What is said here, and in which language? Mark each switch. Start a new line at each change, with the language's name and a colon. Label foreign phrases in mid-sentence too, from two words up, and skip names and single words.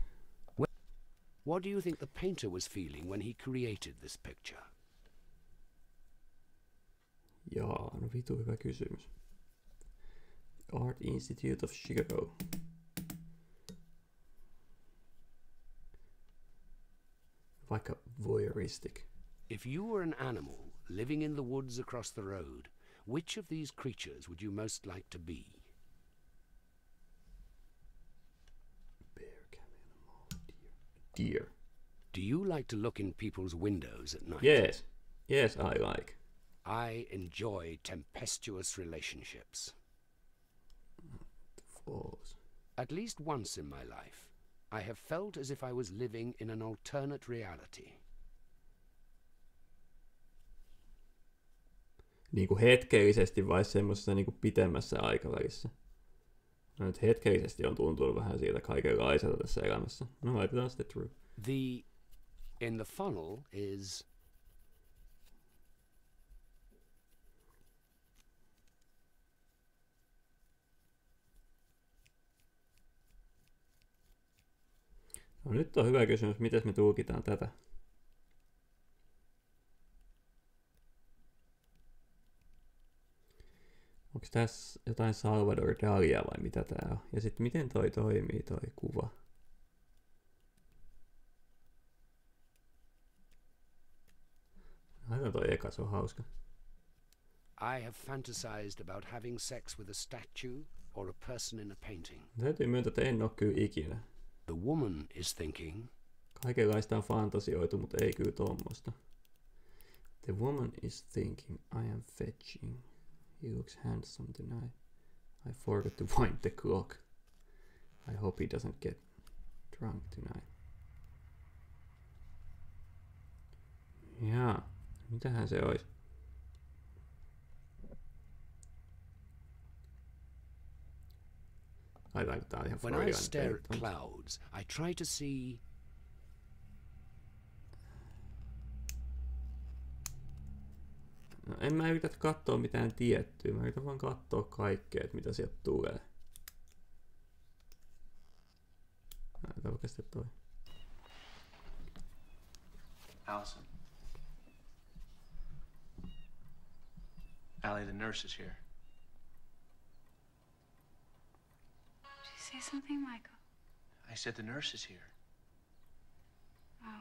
English: What do you think the painter was feeling when he created this picture?
Finnish: Jaa, no vitu hyvä kysymys. Art Institute of Chicago. Vaikka voyeuristic.
English: If you were an animal living in the woods across the road, which of these creatures would you most like to be? Deer. Do you like to look in people's windows at night? Yes. Yes, I like. I enjoy tempestuous relationships. False. At least once in my life, I have felt as if I was living in an alternate reality.
Finnish: Niinku hetkellisesti vai semmoisessa niinku pitemmässä aikavälissä? No nyt hetkellisesti on tuntunut vähän siitä kaikenlaiselta tässä elämässä. No laitetaan sitten true.
English: The In the funnel is...
Finnish: No, nyt on hyvä kysymys, miten me tulkitaan tätä. Onko tässä jotain Salvador Dalia vai mitä tää on? Ja sitten miten toi toimii toi kuva? Aina toi eka, se on hauska.
English: I have fantasized about having sex with a statue or a person in a painting.
Finnish: Täytyy myöntää, että en oo kyllä ikinä.
English: The woman is thinking...
Finnish: Kaikenlaista on fantasioitu, mutta ei kyllä tommosta.
English: The woman is thinking, I am fetching. He looks handsome tonight. I forgot to wind the clock. I hope he doesn't get drunk tonight.
Finnish: Jaa, mitähän se olisi?
English: When I stare at clouds, I try to see...
Finnish: No, en mä yritä katsoa mitään tiettyä, mä yritän vaan katsoa kaikkea, että mitä sieltä tulee. Näitä oikeasti toi.
English: Allison. Allie, the nurse is here. Did you say something, Michael? I said the nurse is here. Oh,